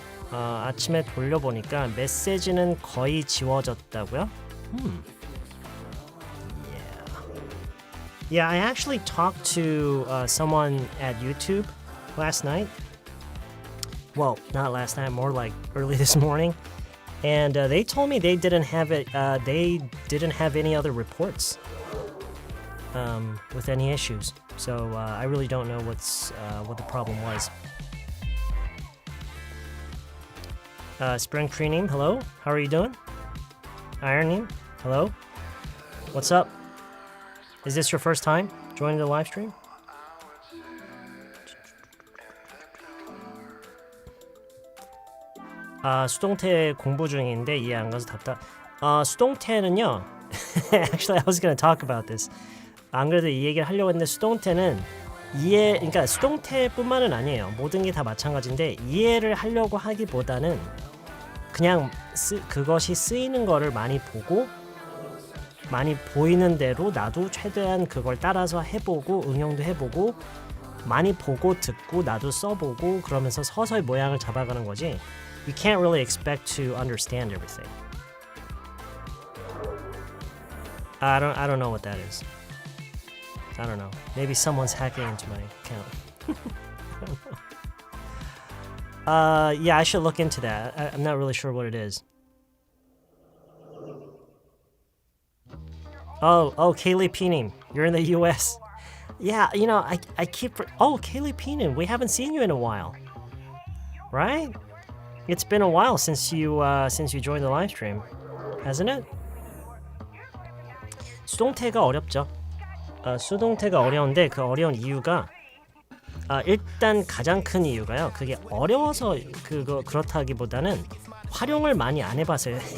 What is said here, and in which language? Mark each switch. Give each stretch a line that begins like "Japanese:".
Korean: 아침에 돌려보니까 메시지는 거의 지워졌다고요?
English: Yeah, I actually talked to someone at YouTube last night. Well, not last night, more like early this morning. And they told me they didn't have it. They didn't have any other reports with any issues. So I really don't know what the problem was. Spring Cream, hello. How are you doing? Ironing, hello. What's up? Is this your first time joining the live stream?
Korean: 수동태 공부 중인데 이해 안 가서 답답. 수동태는요.
English: Actually, I was going to talk about this.
Korean: 안 그래도 이 얘기를 하려고 했는데 수동태는 그러니까 수동태뿐만은 아니에요. 모든 게 다 마찬가지인데 이해를 하려고 하기보다는 그냥 그것이 쓰이는 거를 많이 보고 많이 보이는 대로 나도 최대한 그걸 따라서 해보고 응용도 해보고 많이 보고 듣고 나도 써보고 그러면서 서서히 모양을 잡아가는 거지.
English: You can't really expect to understand everything. I don't know what that is. I don't know. Maybe someone's hacking into my account. I don't know. Yeah, I should look into that. I'm not really sure what it is. Oh, Kaylee Peening. You're in the US. Yeah, you know, I keep... Oh, Kaylee Peening. We haven't seen you in a while. Right? It's been a while since you joined the live stream. Hasn't it?
Korean: 수동태가 어렵죠. 수동태가 어려운데 그 어려운 이유가 일단 가장 큰 이유가요. 그게 어려워서 그렇다기보다는 활용을 많이 안 해봤어요.